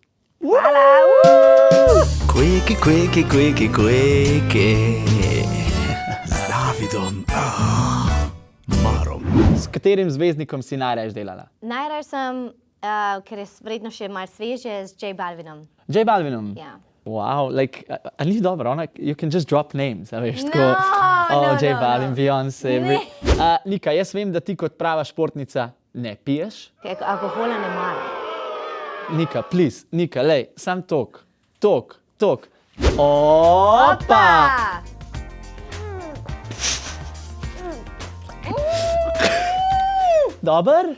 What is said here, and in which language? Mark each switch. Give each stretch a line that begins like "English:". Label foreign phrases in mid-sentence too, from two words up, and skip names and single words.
Slovenian: Quickie. Z Davidom Marom. S katerim zvezdnikom si najraje delala? Najraje sem, ker je verjetno še malo sveže, z J Balvinom. J Balvinom? Ja.
English: Wow, like,
Slovenian: a ni dobro, ona,
English: you can just drop names,
Slovenian: a veš, tako, No, J no. Balvin, Beyoncé. Ne. Nika, jaz vem, da ti kot prava športnica ne piješ. Alkohola ne maram. Nika, please, Nika, lej, sam tok. Opa! Dober?